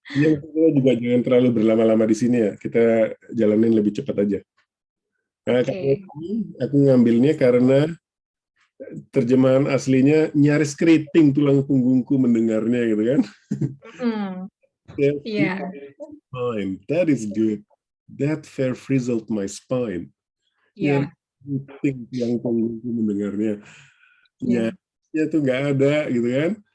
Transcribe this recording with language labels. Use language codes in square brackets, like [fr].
[id] Ini kita juga jangan terlalu berlama-lama di sini ya. Kita jalanin lebih cepat aja. Nah, aku ngambilnya karena terjemahan aslinya nyaris keriting tulang punggungku mendengarnya gitu kan. Iya. [en] Spine. That is good. That fair frizzled my spine. [id] Iya. Keriting tulang punggungku mendengarnya. Nyatanya tuh nggak ada gitu kan.